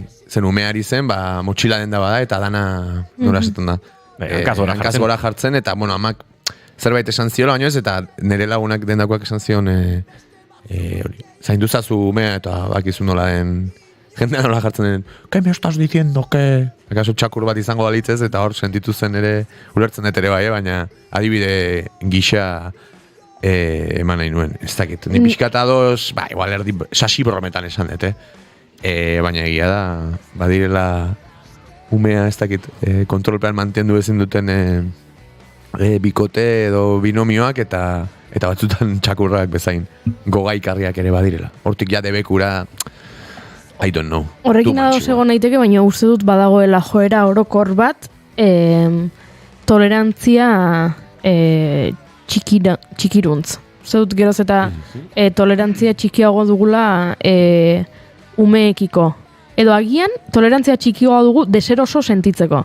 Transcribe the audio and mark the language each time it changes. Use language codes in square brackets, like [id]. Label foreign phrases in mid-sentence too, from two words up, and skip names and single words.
[eu] Zen umeari zen, motxila denda bada, eta dana nora esaten da. Hankaz gora jartzen, eta, bueno, amak zerbait esan ziola, baino ez, eta nire lagunak dendakoak esan zion zainduzazu umea, eta bakizu nola den jendea nola jartzen den, [es] ¿qué me estás diciendo, que? [eu] Akaso txakur bat izango balitzez, eta hor sentitu zen ere, ulertzen dut ere bai, baina adibide gisa eman nahi nuen, ez dakit. Ni pixkata ados, igual erdi, sasi brometan esan dut, baina egia da, badirela umea, ez dakit, kontrolpean mantendu ezin duten bikote edo binomioak, eta batzutan txakurrak bezain gogaikarriak ere badirela. Hortik ja debekura, [en] I don't know. [eu] Horrekin ados egon naiteke, baina uste dut badagoela joera orokor bat, tolerantzia txikiruntz. Uste dut geroz eta tolerantzia txikiago dugula umeekiko. Edo agian, tolerantzia txikiago dugu deseroso sentitzeko.